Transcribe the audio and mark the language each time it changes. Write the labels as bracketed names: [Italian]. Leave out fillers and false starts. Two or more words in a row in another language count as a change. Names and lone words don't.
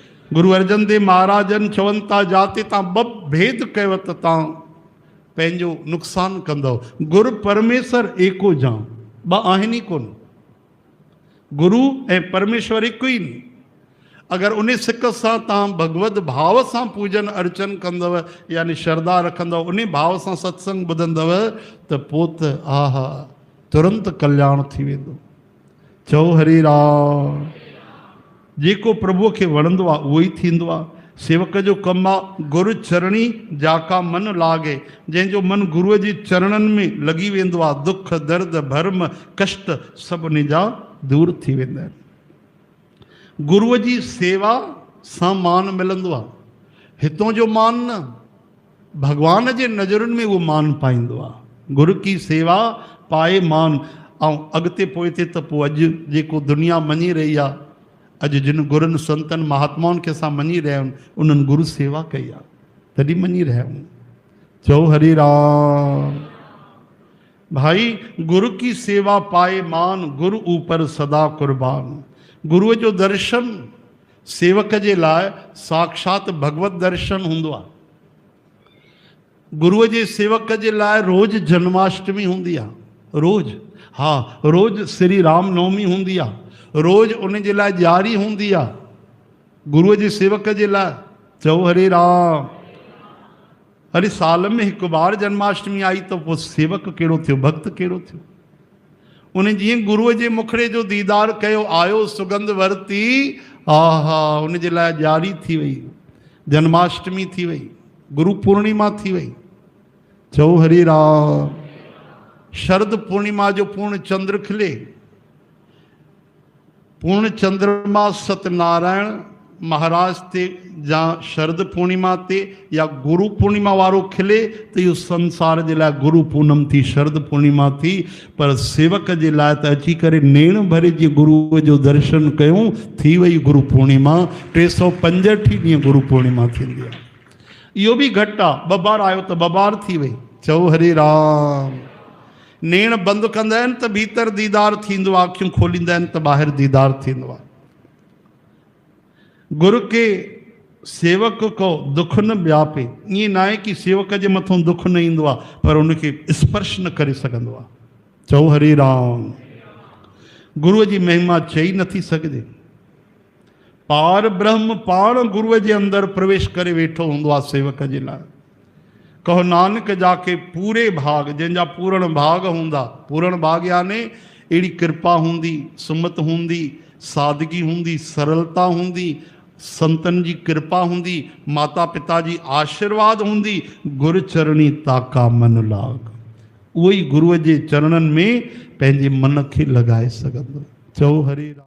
[Sindhi] गुरु अर्जन देव महाराजन चवन था जाते ता ब भेद कवत ता पंहिंजो नुक़सान कंदव। गुरु परमेश्वर एको जां ब आहिनि ई कोन। गुरु ऐं परमेश्वर एक ही नहीं। अगर उन सिक से भगवत भाव से पूजन अर्चन कंदव यानी श्रद्धा रखंदव उन भाव से सत्संग ॿुधंदव तो पोत आहा तुरंत कल्याण थी वेंदो। चओ हरि राम। जेको प्रभु के वणंदो आहे उहो ई थींदो आहे। सेवक जो कम आहे गुरु चरणी जाका मन लागे। जंहिंजो मन गुरुअ जी चरणन में लगी वेंदो आहे दुख दर्द भर्म कष्ट सब उन जा दूर थी वेंदा आहिनि। गुरुअ जी सेवा सां मान मिलंदो आहे। हितों जो मान न भगवान जे नज़रुनि में उहो मान पाईंदो आहे। [Hindi] गुरु की सेवा पाए मान। [Sindhi] ऐं अॻिते पोइते त पोइ अॼु जेको दुनिया मञी रही आहे अॼु जिन गुरुनि संतनि महात्माउनि खे असां मञी रहिया आहियूं उन्हनि गुरु सेवा कई आहे तॾहिं मञी रहिया आहियूं। चओ हरि राम। भाई [Hindi] गुरु की सेवा पाए मान गुरु ऊपर सदा कुर्बान। [Sindhi] गुरुअ जो दर्शन सेवक जे लाइ साक्षात भगवत दर्शन हूंदो आहे। गुरुअ जे सेवक जे लाइ रोज़ जन्माष्टमी हूंदी आहे। रोज़ हाँ रोज़ श्री राम नवमी हूंदी आहे। रोज़ उन जे लाइ ॾियारी हूंदी आहे गुरुअ जे सेवक जे लाइ। चओ हरे राम। [Hindi] अरे साल में एक बार जन्माष्टमी आई तो वो सेवक [Sindhi] कहिड़ो थियो भक्त कहिड़ो थियो। उन जीअं गुरुअ जे मुखड़े जो दीदार कयो आयो सुगंध वरती आहा उन जे लाइ ॾियारी थी वई जन्माष्टमी थी वई गुरु पूर्णिमा थी वई। चओ हरि राम। शरद पूर्णिमा जो पूर्ण चंद्र खिले। पूर्ण चंद्रमा सत्यनारायण महाराज ते जा शरद पूर्णिमा ते या गुरु पूर्णिमा वारो खिले तो इहो संसार जे लाइ गुरु पूनम थी शरद पूर्णिमा थी। पर सेवक जे लाइ त अची करे नेण भरे जी गुरुअ जो दर्शन कयूं थी वई गुरु पूर्णिमा। 365 ॾींहं गुरु पूर्णिमा थींदी आहे। इहो बि घटि आहे। ॿ बार आयो त ॿ बार थी वई। चओ हरे राम। नेण बंदि कंदा आहिनि त भीतर दीदार थींदो आहे। अखियूं खोलींदा आहिनि त ॿाहिरि दीदार थींदो आहे। [Hindi] गुरु के सेवक को दुख न व्यापे। [Sindhi] ईअं न आहे कि सेवक जे मथां दुख न ईंदो आहे पर उनखे स्पर्श न करे सघंदो आहे। चओ हरे राम। गुरुअ जी महिमा चई नथी सघिजे। पार ब्रह्म पाण गुरुअ जे अंदरि प्रवेश करे वेठो हूंदो आहे सेवक जे लाइ। [Hindi] कहो नानक जाके पूरे भाग [Sindhi] जंहिंजा पूर्ण भाग हूंदा। पूर्ण भाग यानी अहिड़ी कृपा हूंदी सुमत हूंदी सादगी हूंदी सरलता हूंदी संतन जी कृपा हूंदी माता पिता जी आशीर्वाद हूंदी [Hindi] गुरु चरणी ताका मन लाग। [Sindhi] उहो ई गुरुअ जे चरणनि में पंहिंजे मन खे लॻाए सघंदो। चओ हरे राम।